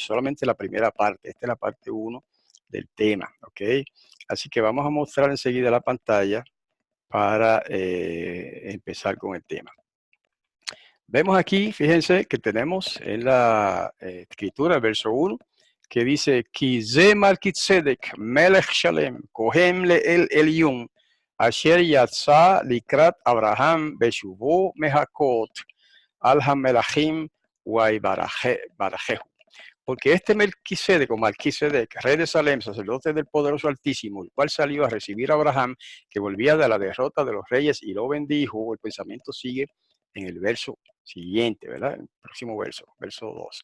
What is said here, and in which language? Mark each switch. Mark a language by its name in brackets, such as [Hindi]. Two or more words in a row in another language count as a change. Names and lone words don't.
[Spanish] Solamente la primera parte. Esta es la parte uno del tema. ¿Ok? Así que vamos a mostrar enseguida la pantalla para empezar con el tema. Vemos aquí, fíjense, que tenemos en la escritura, el verso 1, que dice, [Hebrew] כי זה מלכי צדק מלך שלם, כהן לאל עליון, אשר יצא לקראת אברהם בשובו מהכות, על המלכים ויברכהו. [Spanish] Porque este Melquisedec o Malquisedec, rey de Salem, sacerdote del poderoso Altísimo, el cual salió a recibir a Abraham, que volvía de la derrota de los reyes y lo bendijo, el pensamiento sigue en el verso siguiente, ¿verdad? El próximo verso, verso 2.